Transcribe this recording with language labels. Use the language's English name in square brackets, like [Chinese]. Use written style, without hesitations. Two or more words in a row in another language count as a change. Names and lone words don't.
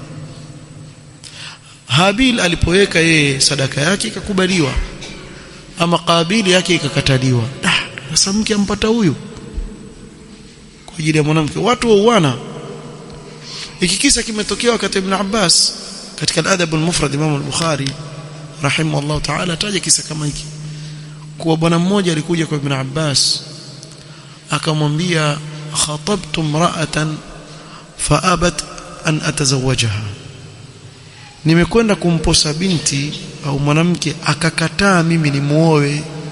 [Swahili] Habil alipoweka yeye sadaka yake ikakubaliwa, ama Qabil yake ikakataliwa. Sasa mke ampata huyu kwa ajili ya mwanamke. Watu wauana. Hiki kisa kimetokea wakati Ibn Abbas katika al-Adab al-Mufrad. Imam al-Bukhari [Arabic] رحمه الله تعالى [Swahili] taja kisa kama hiki, kwa bwana mmoja alikuja kwa Ibn Abbas akamwambia, [Arabic] خطبت امرأة فأبت أن أتزوجها, [Swahili] nimekwenda kumposa binti au mwanamke akakataa mimi nimuoe.